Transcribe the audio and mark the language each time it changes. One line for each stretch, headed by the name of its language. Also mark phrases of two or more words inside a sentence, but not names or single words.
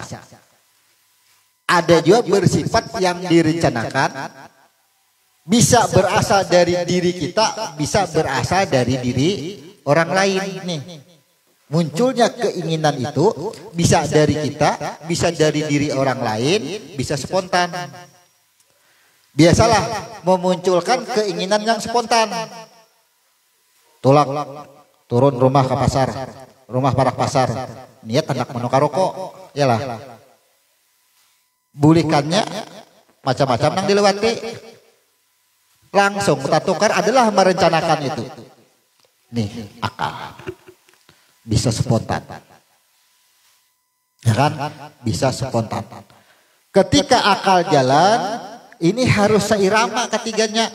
Indonesian: Ada juga bersifat yang direncanakan, bisa berasal dari diri kita, bisa berasal dari diri orang lain nih. Munculnya keinginan itu bisa dari kita, bisa dari diri orang lain, bisa spontan. Biasalah memunculkan keinginan yang spontan.
Banjar: Tulak turun rumah ke pasar, rumah parak pasar, niat hendak menukar rokok, yalah. Bulikannya macam-macam yang dilewati, langsung kita tukar adalah merencanakan itu.
Indonesian: Nih akal. Bisa spontan, ya kan? Bisa spontan. Ketika akal jalan, ini harus seirama ketiganya.